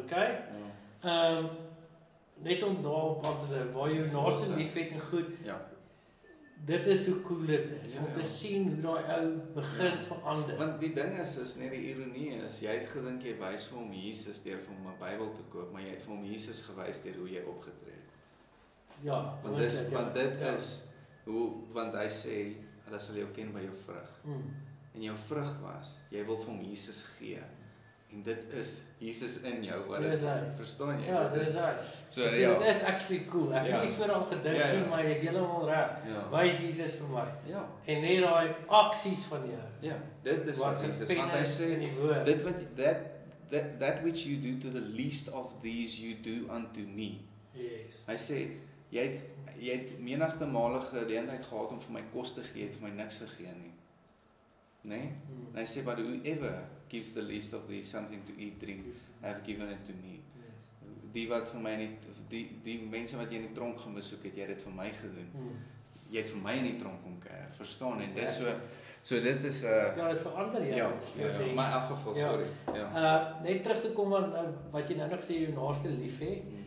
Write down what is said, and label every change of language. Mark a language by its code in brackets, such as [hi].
[af] Okay? Net om daar waar jy naaste liefhet en goed. Dit is hoe cool dit is, om te sien hoe daai ou begin verander. Want die ding is net die ironie is, jy het gedink jy wys vir hom Jesus deur vir hom 'n Bybel te koop, maar jy het vir hom Jesus gewys deur hoe jy opgetree het. Ja, want dit is hoe, want hy sê, hulle sal jou ken by jou vrug. En jou vrug was, jy wil vir hom Jesus gee. En dit is Jesus in jou, wat dit, verstaan jy? Ja, dit is hy. So dit is actually cool. Ek het nie so daaraan gedink nie, maar jy is heeltemal reg. Wys Jesus vir my. En net daai aksies van jou. Ja, dit is wat Jesus, want hy sê, dit wat, [en] that which you do to the least of these, you do unto me. Yes. [af] Hy sê, jy het menigte male geleentheid gehad om vir my kos te gee, het vir my niks gegee nie. Nee? En hy sê, [en] but whoever gives the least of these something to eat, drink, have given it to me. Yes. [af] Die wat vir my die mense wat jy in die tronk gaan besoek het, jy het dit vir my gedoen. Jy het vir my in die tronk kom kuier, verstaan? En dit so dit is ja, dit verander jou. Maar in elk geval, sorry. Net terug te kom aan wat jy nou nog sê, jou naaste lief hê.